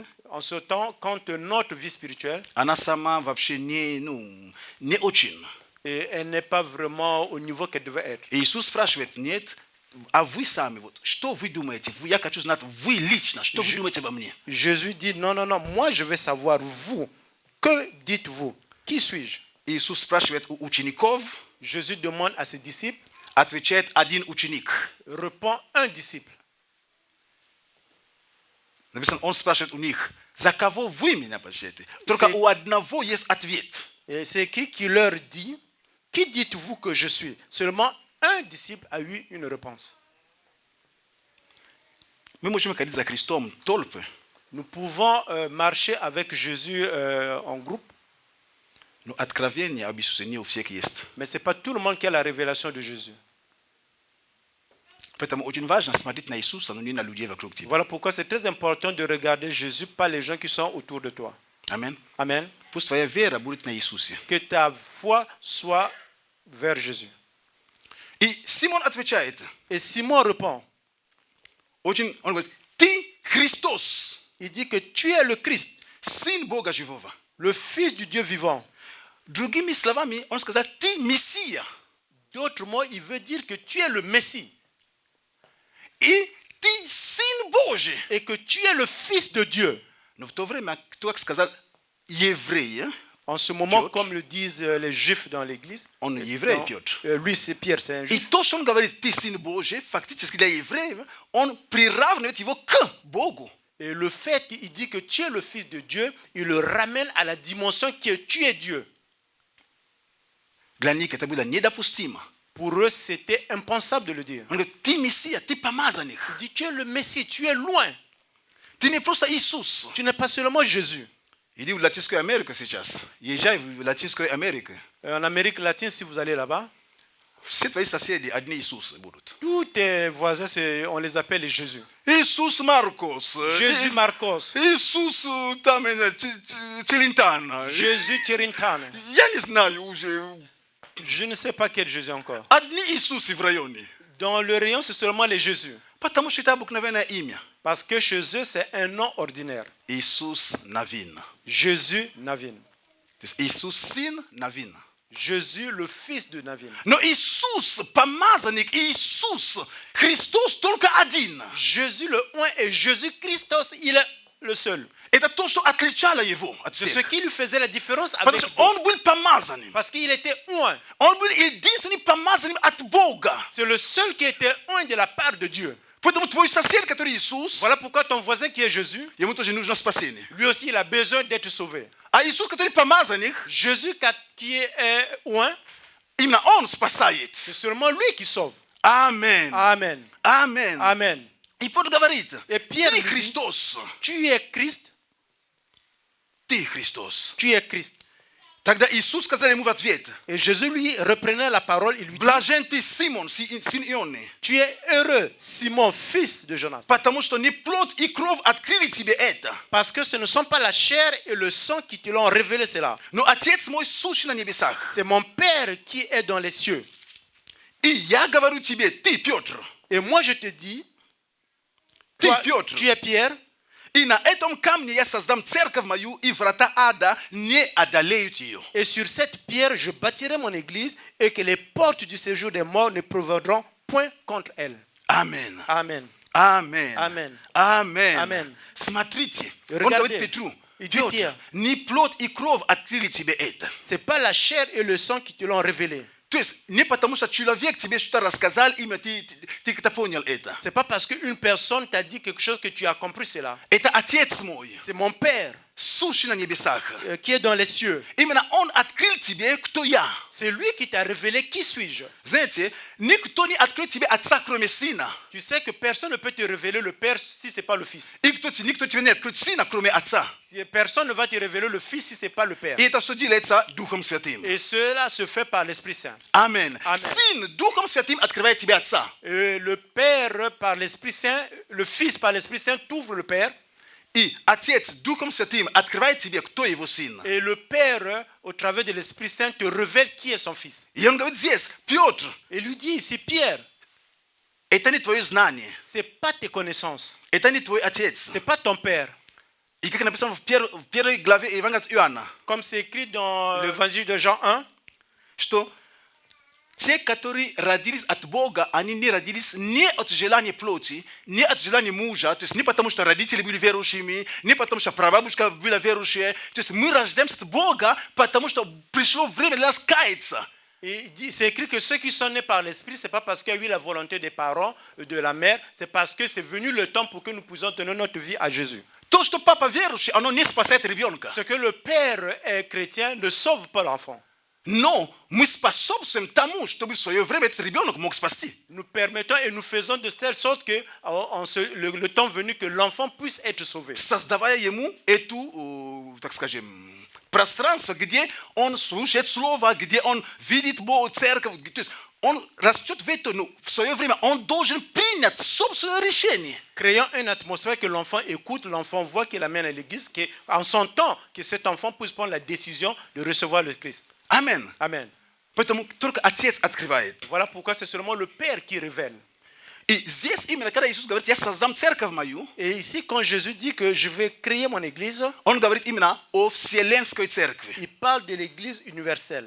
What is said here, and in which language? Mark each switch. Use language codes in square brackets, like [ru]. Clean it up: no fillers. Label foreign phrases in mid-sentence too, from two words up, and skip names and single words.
[fr] En ce temps, quand notre vie spirituelle, [ru] она сама вообще не очень. [fr] et elle n'est pas vraiment au niveau qu'elle devait être. [ru] И Иисус спрашивает, нет, а вы сами, вот, что вы думаете? Я хочу знать, вы лично, что вы думаете обо мне? [fr] Jésus dit, non, non, non, moi je veux savoir, vous, que dites-vous? Qui suis-je? [ru] Иисус спрашивает у учеников, [fr] Jésus demande à ses disciples, [ru] отвечает один ученик. [fr] répond un disciple. [ru] Написано, он спрашивает у них, за кого вы меня почитаете? Только у одного есть ответ. [fr] Et c'est écrit qui leur dit, qui dites-vous que je suis? Seulement un disciple a eu une réponse. [ru] Мы можем ходить за Христом толпы, [fr] Nous pouvons marcher avec Jésus en groupe, [ru] но откровение об Иисусе не у всех есть. [fr] mais ce n'est pas tout le monde qui a la révélation de Jésus. [ru] Поэтому очень важно смотреть на Иисуса, но не на людей вокруг тебя. [fr] Voilà pourquoi c'est très important de regarder Jésus, pas les gens qui sont autour de toi. [ru] Аминь. [fr] Amen. [ru] Пусть твоя вера будет на Иисусе. [fr] Que ta foi soit vers Jésus. [ru] И Симон отвечает, [fr] Et Simon répond, [ru] он говорит, ты Христос, [fr] il dit que tu es le Christ, [ru] Сын Бога живого. [fr] le Fils du Dieu vivant. [ru] Другими словами, он сказал, ты Мессия. [fr] D'autres mots, il veut dire que tu es le Messie [ru] И ты Сын Божий. [fr] et que tu es le Fils de Dieu. [ru] Но в то время, кто сказал еврей, [fr] En ce moment, [ru] Piotr. [fr] comme le disent les Juifs dans l'église, [ru] он еврей, [fr] non, [ru] Петр. [fr] lui c'est Pierre, c'est un [ru] И [fr] Juif. [ru] то, что он говорит, ты Сын Божий, фактически для евреев, он приравнивает его к Богу. [fr] Et le fait qu'il dit que tu es le Fils de Dieu, il le ramène à la dimension que tu es Dieu. [ru] Для них это было недопустимо. [fr] Pour eux, c'était impensable de le dire. [ru] Он говорит, ты Мессия, ты помазанник. [fr] Il dit, tu es le Messie, tu es loin. [ru] Ты не просто Иисус. [fr] Tu n'es pas seulement Jésus. [ru] Иди в Латинскую Америку сейчас. Езжай в Латинскую Америку. [fr] En Amérique latine, si vous allez là-bas, [ru] Все твои соседи одни Иисусы будут. [fr] tous tes voisins, on les appelle les Jésus. [ru] Иисус Маркос. [fr] Jésus Marcos, [ru] Иисус там Челентано. [fr] Jésus Tirintane. [ru] Я не знаю уже. [fr] Je ne sais pas quel Jésus encore. [ru] Одни Иисусы в районе. [fr] Dans le rayon, c'est seulement les Jésus. [ru] Потому что это обыкновенное имя. [fr] Parce que chez eux, c'est un nom ordinaire. [ru] Иисус Навин. [fr] Jésus Navin. [ru] То есть Иисус сын Навин. [fr] Jésus, le fils de Navin. [ru] Но Иисус, помазанник, Иисус, Христос только один. [fr] Jésus le oint et Jésus Christos, il est le seul. [ru] Это то, что отличало его от [fr] C'est ce [ru] всех. [fr] qui lui faisait la différence [ru] Потому [fr] avec [ru] что [fr] d'autres. [ru] он был помазанным. [fr] Parce qu'il était oint. [ru] Он был единственный помазанным от Бога. [fr] C'est le seul qui était oint de la part de Dieu. [ru] Поэтому твой сосед, который Иисус, [fr] Voilà pourquoi ton voisin qui est Jésus, [ru] ему тоже нужно спасение. [fr] lui aussi, il a besoin d'être sauvé. [ru] А Иисус, который помазанник, [fr] Jésus qui est oint, [ru] именно он спасает. [fr] c'est seulement lui qui sauve. [ru] Аминь. [fr] Amen. [ru] Аминь. [fr] Amen. [ru] И Петр говорит, [fr] Et Pierre [ru] ты [fr] lui dit, [ru] Христос. [fr] tu es Christ, [ru] Ты Христос. [fr] tu es Christ. [ru] Тогда Иисус сказал ему в ответ, [fr] Et Jésus lui reprenait la parole, il lui dit, [ru] блажен ты, Симон, сын Ионы, [fr] tu es heureux, Simon, fils de Jonas. [ru] потому что не плоть и кровь открыли тебе это, [fr] Parce que ce ne sont pas la chair et le sang qui te l'ont révélé cela. [ru] но Отец мой сущий на небесах. [fr] C'est mon Père qui est dans les cieux. [ru] И я говорю тебе, ты, Петр, [fr] Et moi je te dis, [ru] ты, [fr] toi, [ru] Петр, [fr] tu es Pierre, [ru] и на этом камне я создам церковь мою, и врата ада не одолеют ее. [fr] et sur cette pierre je bâtirai mon église, et que les portes du séjour des morts ne prévaudront point contre elle. [ru] Аминь. [fr] Amen. [ru] Аминь. [fr] Amen. [ru] Аминь. [fr] Amen. [ru] Смотрите, он [fr] Regardez. [ru] говорит Петру, [fr] Il dit [ru] Piotr, [fr] Pierre, [ru] не плоть и кровь открыли тебе это. [fr] c'est pas la chair et le sang qui te l'ont révélé. [ru] То есть не потому, что человек тебе что-то рассказал, именно ты как-то понял это. [fr] C'est pas parce qu'une personne t'a dit quelque chose que tu as compris cela. [ru] Это Отец мой, [fr] C'est mon Père [ru] сущий на небесах. [fr] qui est dans les cieux. [ru] Именно Он открыл тебе, кто я. [fr] C'est lui qui t'a révélé qui suis-je. [ru] Знаете, никто не открыл тебе Отца, кроме Сына. [fr] Tu sais que personne ne peut te révéler le Père si ce n'est pas le Fils. [ru] И никто тебе не откроет Сына, кроме Отца. [fr] Personne ne va te révéler le Fils si ce n'est pas le Père. [ru] И это все делается Духом Святым. [fr] Et cela se fait par l'Esprit Saint. [ru] Аминь. [fr] Amen. [ru] Сын Духом Святым открывает тебе Отца. [fr] Et le Père par l'Esprit Saint, le Fils par l'Esprit Saint t'ouvre le Père. [ru] И Отец Духом Святым открывает тебе, кто его Сын. [fr] Et le Père, au travers de l'Esprit Saint, te révèle qui est son Fils. [ru] И он говорит здесь, Петр, [fr] Et lui dit ici, Pierre, [ru] это не твое знание, [fr] ce n'est pas tes connaissances, [ru] это не твой Отец. [fr] ce n'est pas ton Père. [ru] И как написано в первой главе Евангелия от Иоанна, [fr] Comme c'est écrit dans l'évangile de Jean 1, [ru] что те, которые родились от Бога, они не родились не от желания плоти, не от желания мужа, то есть не потому, что родители были верующими, не потому, что прабабушка была верующая. То есть мы рождаемся от Бога, потому что пришло время для нас каяться. [fr] et c'est écrit que ceux qui sont nés par l'Esprit, ce n'est pas parce qu'il y a eu la volonté des parents, de la mère, c'est parce que c'est venu le temps pour que nous puissions donner notre vie à Jésus. [ru] То, что папа верующий, оно не спасает ребенка. [fr] Ce que le Père est chrétien ne sauve pas l'enfant. [ru] Но мы способствуем тому, чтобы в свое время этот ребенок мог спасти. [fr] Nous permettons et nous faisons de telle sorte que le temps venu que l'enfant puisse être sauvé. [ru] Создавая ему эту, так скажем, пространство, где он слушает слово, где он видит Бога, церковь. То есть он растет в это, но в свое время он должен принять собственное решение. [fr] Créons une atmosphère que l'enfant écoute, l'enfant voit qu'il amène à l'église, qu'en son temps, que cet enfant puisse prendre la décision de recevoir le Christ. [ru] Amen. [fr] Amen. [ru] Поэтому только Отец открывает. [fr] Voilà pourquoi c'est seulement le Père qui révèle. [ru] И здесь именно, когда Иисус говорит, я создам церковь мою, [fr] Et ici, quand Jésus dit que je vais créer mon église, [ru] он говорит именно о вселенской церкви. [fr] il parle de l'église universelle.